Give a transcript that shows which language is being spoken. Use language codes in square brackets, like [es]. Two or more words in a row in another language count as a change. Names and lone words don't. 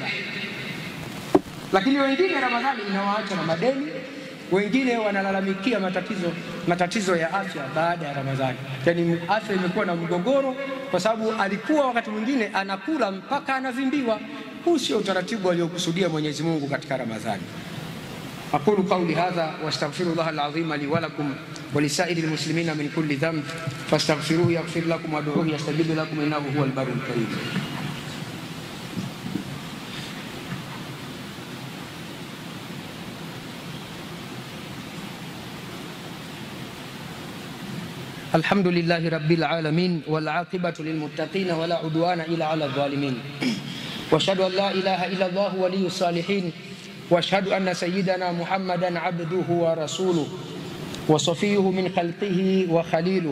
[sw] Lakini wengine Ramadhani inawaacha na madeni, wengine wanalalamikia matatizo ya afya baada ya Ramadhani. Yaani afya imekuwa na mgogoro kwa sababu alikuwa wakati mwingine anakula mpaka anavimbiwa. Huu sio utaratibu aliokusudia Mwenyezi Mungu katika Ramadhani. [ar] أقول قولي هذا واستغفر الله العظيم لي ولكم ولسائر المسلمين من كل ذنب فاستغفروه يغفر لكم وادعوه يستجيب لكم إنه هو البر الكريم. الحمد لله رب العالمين والعاقبة للمتقين ولا عدوان إلا على الظالمين وأشهد أن لا إله إلا الله ولي الصالحين وأشهد أن سيدنا محمدا عبده ورسوله وصفيه من خلقه وخليله.